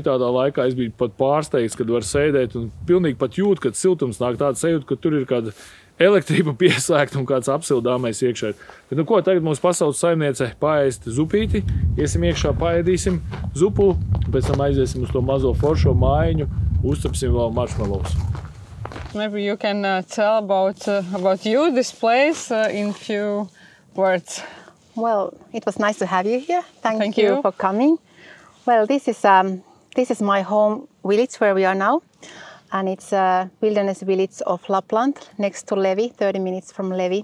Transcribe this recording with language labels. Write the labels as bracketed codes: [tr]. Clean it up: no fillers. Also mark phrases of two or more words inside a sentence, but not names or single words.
[lv] Šitādā laikā es biju pat pārsteigts, kad var sēdēt un pilnīgi pat jūt, kad siltums nāk tāds sajūta, ka tur ir kāda elektrība pieslēgta un kāds apsildāmais iekšā. Bet nu ko, tagad mums pasauc saimniece paēst zupīti. Iesim iekšā, paēdīsim zupu, pēc tam aiziesim uz to mazo foršo mājiņu, uzcepsim vēl marshmallows. [en] Maybe you can tell about you, this place, in few words. Well, it was nice to have you here. Thank you for coming. Well, this is my home village where we are now, and it's a wilderness village of Lapland next to Levi, 30 minutes from Levi.